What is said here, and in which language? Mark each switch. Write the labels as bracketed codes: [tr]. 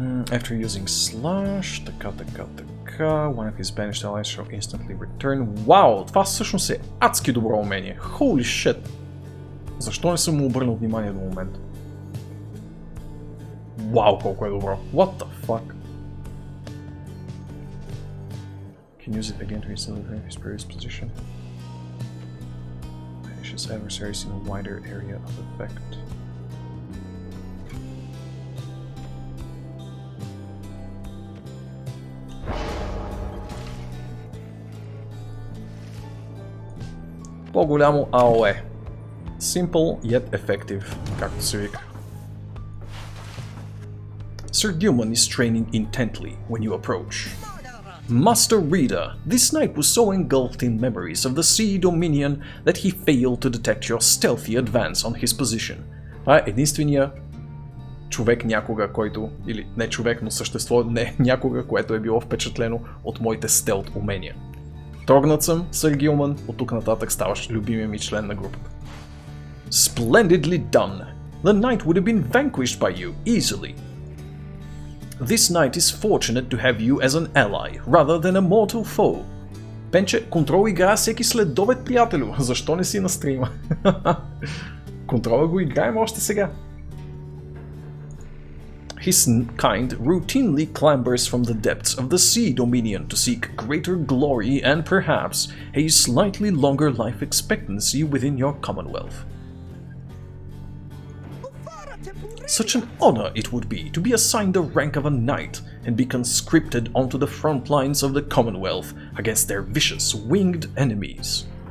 [en] After using slash, [bg] така, [en] one of his banished allies shall instantly return. [bg] Вау, това всъщност е адски добро умение. [en] Holy shit! [bg] Защо не съм му обърнал внимание до момента? Вау, колко е добро. [en] What the fuck? Can use it again to instantly return his previous position. Banishes adversaries in a wider area of effect. [bg] По-голямо AOE. [en] Simple yet effective, [bg] както се вика. [en] Sir Gilman is training intently when you approach. Master Reader, this knight was so engulfed in memories of the Sea Dominion that he failed to detect your stealthy advance on his position. [bg] Това е единствения човек някога, който, или не човек, но същество някога, което е било впечатлено от моите стелт умения. Трогнат съм, Сър Гилман, от тук нататък ставаш любимия ми член на групата. [en] Splendidly done! The knight would have been vanquished by you, easily. This knight is fortunate to have you as an ally, rather than a mortal foe. [bg] Пенче, Контрол играе всеки следобед, приятелю. Защо не си на стрима? Контрола го играем още сега. [en] His kind routinely clambers from the depths of the Sea Dominion to seek greater glory and perhaps a slightly longer life expectancy within your commonwealth. Such an honor it would be to be assigned the rank of a knight and be conscripted onto the front lines of the commonwealth against their vicious winged enemies.